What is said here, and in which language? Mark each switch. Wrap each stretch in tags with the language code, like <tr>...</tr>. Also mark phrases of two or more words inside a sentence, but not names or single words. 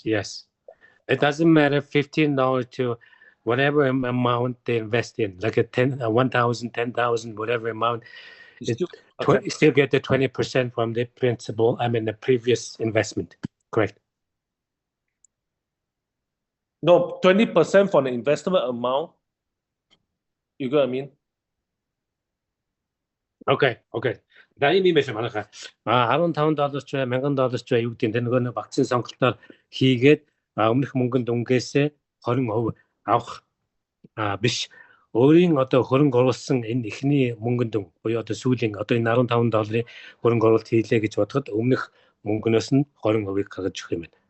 <en>It doesn't matter $15 to whatever amount they invest in, like 1,000, 10,000, whatever amount. Still get the 20% from the principal. The previous investment. Correct. No, 20% from the investment amount. You got what I mean?</en> <mn>Okay. За ийм байсан манайхаа. $15 ч $1,000 ч юу гэдэг нөгөө вакцины сонголтоор хийгээд өмнөх мөнгөнд өнгөөсөө 20% авах биш. Өөрийн хөрөнгө оруулсан энэ эхний мөнгөнд буюу сүүлийн энэ $15 хөрөнгө оруулалт хийлээ гэж бодоход өмнөх мөнгнөөс нь 20% гаргаж өгөх юм байна.</mn>